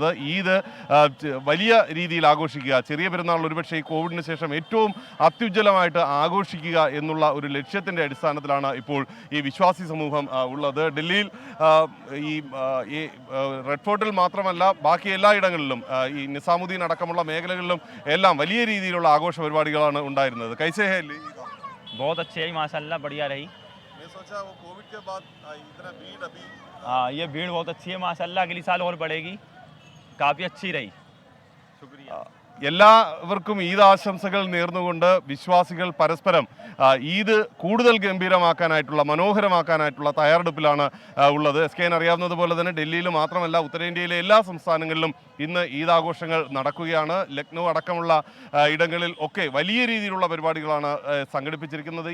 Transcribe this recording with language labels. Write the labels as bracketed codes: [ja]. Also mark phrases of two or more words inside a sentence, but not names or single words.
[ml] ഈദ് വലിയ രീതിയിൽ ആഘോഷിക്കുക, ചെറിയ പെരുന്നാൾ ഒരുപക്ഷെ ഈ കോവിഡിന് ശേഷം ഏറ്റവും അത്യുജ്വലമായിട്ട് ആഘോഷിക്കുക എന്നുള്ള ഒരു ലക്ഷ്യത്തിൻ്റെ അടിസ്ഥാനത്തിലാണ് ഇപ്പോൾ ഈ വിശ്വാസി സമൂഹം ഉള്ളത്. ഡൽഹിയിൽ ഈ റെഡ് ഫോർട്ടിൽ മാത്രമല്ല, ബാക്കി എല്ലായിടങ്ങളിലും, ഈ നിസാമുദ്ദീൻ അടക്കമുള്ള മേഖലകളിലും എല്ലാം വലിയ രീതിയിലുള്ള ആഘോഷ പരിപാടികളാണ് ഉണ്ടായിരുന്നത്. [hi] कैसे है बहुत अच्छी है माशाल्लाह, बढ़िया रही। मैं सोचा वो कोविड के बाद इतना भीड़ अभी हाँ, ये भीड़ बहुत अच्छी है माशाल्लाह, अगली साल और बढ़ेगी, काफ़ी अच्छी रही। शुक्रिया. [ml] എല്ലാവർക്കും ഈദ് ആശംസകൾ നേർന്നുകൊണ്ട് വിശ്വാസികൾ പരസ്പരം ഈദ് കൂടുതൽ ഗംഭീരമാക്കാനായിട്ടുള്ള, മനോഹരമാക്കാനായിട്ടുള്ള തയ്യാറെടുപ്പിലാണ് ഉള്ളത്. SKN അറിയാവുന്നതുപോലെ തന്നെ ഡൽഹിയിൽ മാത്രമല്ല, ഉത്തരേന്ത്യയിലെ എല്ലാ സംസ്ഥാനങ്ങളിലും ഇന്ന് ഈദ് ആഘോഷങ്ങൾ നടക്കുകയാണ്. ലക്നൗ അടക്കമുള്ള ഇടങ്ങളിൽ ഒക്കെ വലിയ രീതിയിലുള്ള പരിപാടികളാണ് സംഘടിപ്പിച്ചിരിക്കുന്നത്.